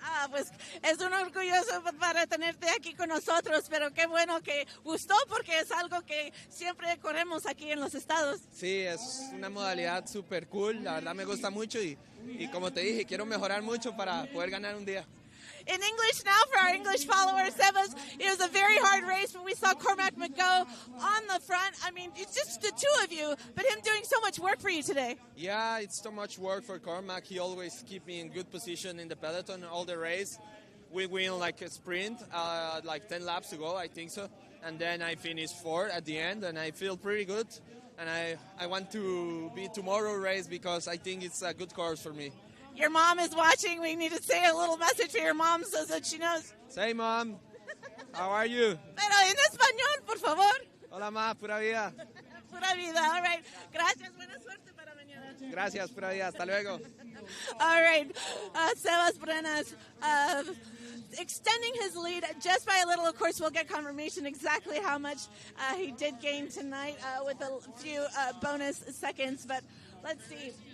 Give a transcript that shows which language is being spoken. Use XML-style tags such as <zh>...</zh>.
<es>Pues es un orgulloso para tenerte aquí con nosotros, pero qué bueno que gustó porque es algo que siempre corremos aquí en los estados. Sí, es una modalidad súper cool, la verdad me gusta mucho y como te dije, quiero mejorar mucho para poder ganar un día.</es> <en>In English now for our English followers, Sebas, it was a very hard race, but we saw Cormac McGo on the front. I mean, it's just the two of you, but him doing so much work for you today. Yeah, it's so much work for Cormac. He always keep me in good position in the peloton all the race. We win like a sprint, like 10 laps to go, I think so. And then I finished 4th at the end, and I feel pretty good. And I want to be tomorrow race because I think it's a good course for me. Your mom is watching. We need to say a little message for your mom so that she knows. Say, Mom, how are you?</en> <es>Pero en español, por favor. Hola, Ma, pura vida.</es> <en>Pura vida, all right.</en> <es>Gracias, buena suerte para mañana. Gracias, pura vida. Hasta luego.</es> <en>All right, Sebas Brenes, extending his lead just by a little. Of course, we'll get confirmation exactly how much he did gain tonight with a few bonus seconds, but let's see.</en>